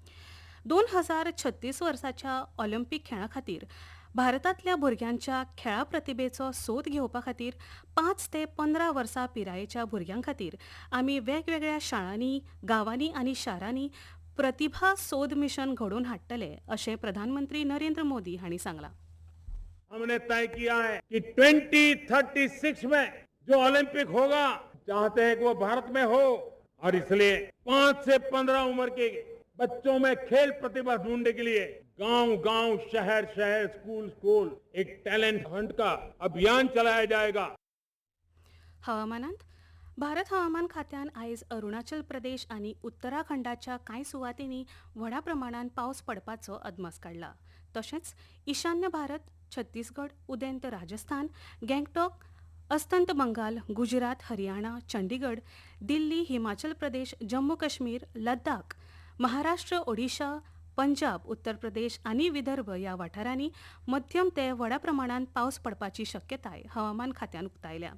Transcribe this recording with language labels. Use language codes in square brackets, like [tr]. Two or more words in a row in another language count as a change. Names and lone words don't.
[kok] 2036 वर्साच्या ऑलिंपिक खेळां खातीर भारतांतल्या भुरग्यांच्या खेळा प्रतिभेचो सोद घेवपा खातीर 5 ते 15 वर्सां पिरायेच्या भुरग्यां खातीर आमी वेगवेगळ्या शाळांनी, गांवांनी आनी शारांनी प्रतिभा सोद मिशन घडोवन हाडटले अशें प्रधानमंत्री नरेंद्र मोदी हांणी सांगलां. [hi] हमने तय किया है कि 2036 में जो ओलंपिक होगा, चाहते हैं कि वो भारत में हो, और इसलिए 5 से 15 उम्र के बच्चों में खेल प्रतिभा ढूंढने के लिए गांव-गांव, शहर-शहर, स्कूल-स्कूल एक [en] talent hunt [hi] का अभियान चलाया जाएगा. [kok] हवामानांत भारत हवामान खात्यान आयज अरुणाचल प्रदेश आनी उत्तराखंडाच्या कांय सुवातींनी व्हडा प्रमाणात पावस पडपाचो अदमास काडला. तशेंच ईशान्य भारत, छत्तीसगड, उदेंत राजस्थान, गँगटॉक, अस्तंत बंगाल, गुजरात, हरियाणा, चंडीगड, दिल्ली, हिमाचल प्रदेश, जम्मू काश्मीर, लद्दाख, महाराष्ट्र, ओडिशा, पंजाब, उत्तर प्रदेश आनी विदर्भ ह्या वाठारांनी मध्यम ते व्हडा प्रमाणात पावस पडपाची शक्यताय हवामान खात्यान उक्तायल्या.